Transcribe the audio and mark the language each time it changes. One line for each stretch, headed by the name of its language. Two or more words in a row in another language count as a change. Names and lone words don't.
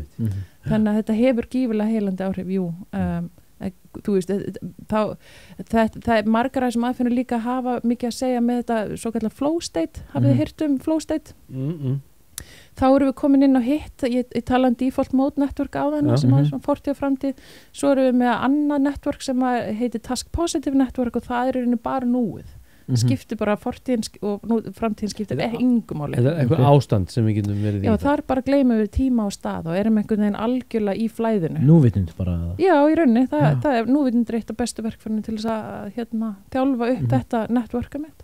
Icelandic: Þannig að þetta hefur gífurlega heilandi áhrif, jú. Þú veist, það margar af þessum aðferðum líka hafa mikið að segja með þetta svo kallar
English: flow state,
Icelandic: hafið þið heyrt
English: flow state?
Icelandic: Þá erum við komin inn á hitt, ég tala
English: default mode network
Icelandic: áðan sem er svona fortíð og framtíð, svo erum við með annað network sem heitir
English: task positive network
Icelandic: og það einu bara núið. Skiptir bara fortíðin og framtíðin skiptir engum máli. Þetta eitthvað ástand sem við getum verið í. Já, það bara gleymum við tíma og stað og erum einhvern veginn algjörlega í flæðinu. Núvitund bara? Já, í rauninni. Það núvitund eitt af bestu verkfærinu til þess að þjálfa upp þetta networka mitt.